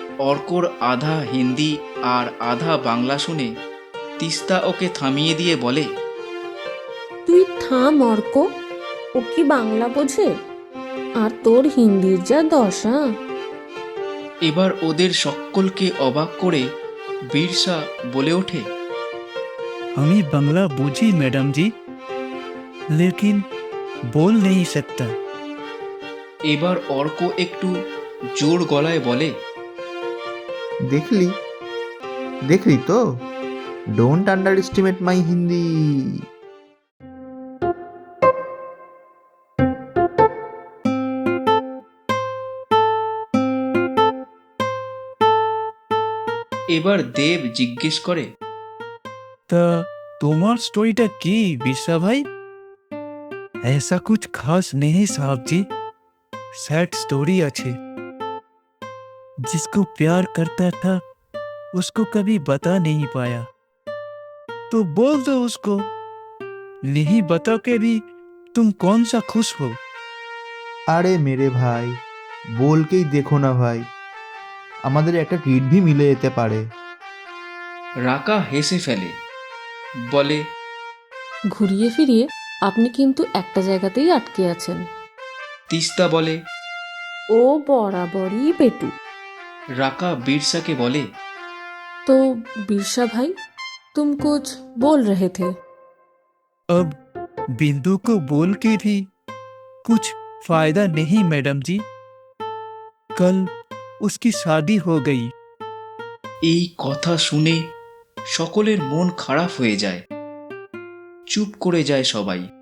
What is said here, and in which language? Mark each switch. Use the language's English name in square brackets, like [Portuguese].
[Bangla] অর্কর আধা হিন্দি আর আধা বাংলা শুনে তিস্তা ওকে থামিয়ে দিয়ে বলে, তুই থাম অর্ক, ও কি বাংলা বোঝে? আর তোর হিন্দির যা দশা। এবার ওদের সকলকে অবাক করে বীরসা বলে ওঠে, আমি বাংলা বুঝি [Hindi] मैडम जी, लेकिन बोल नहीं सकता। [Bangla] এবার অর্ক একটু জোর গলায় বলে, দেখলি দেখলি তো, [English] Don't underestimate my Hindi. [Bangla] এবার দেব জিজ্ঞেস করে, তা তোমার স্টোরিটা কি বিশা ভাই? [Hindi] ऐसा कुछ खास नहीं साहब जी, सैड स्टोरी अच्छे। जिसको प्यार करता था उसको कभी बता नहीं पाया, तो बोल दो उसको, नहीं बता के भी तुम कौन सा खुश हो। [Bangla] আরে মেরে ভাই, বলকেই দেখো না ভাই, আমাদের একটা ট্রিট ভি মিলে যেতে পারে। রাকা হেসে ফেলে, বলে, ঘুরিয়ে ফিরিয়ে আপনি কিন্তু একটা জায়গাতেই আটকে আছেন। তিস্তা বলে। ও বরাবরই পেটু। রাকা বিরসাকে বলে, [Hindi] तो बिरसा भाई तुम कुछ बोल रहे थे। अब बिंदु को बोल के भी कुछ फायदा नहीं मैडम जी, कल उसकी शादी हो गई। [Bangla] এই কথা শুনে সকলের মন খারাপ হয়ে যায়, চুপ করে যায় সবাই।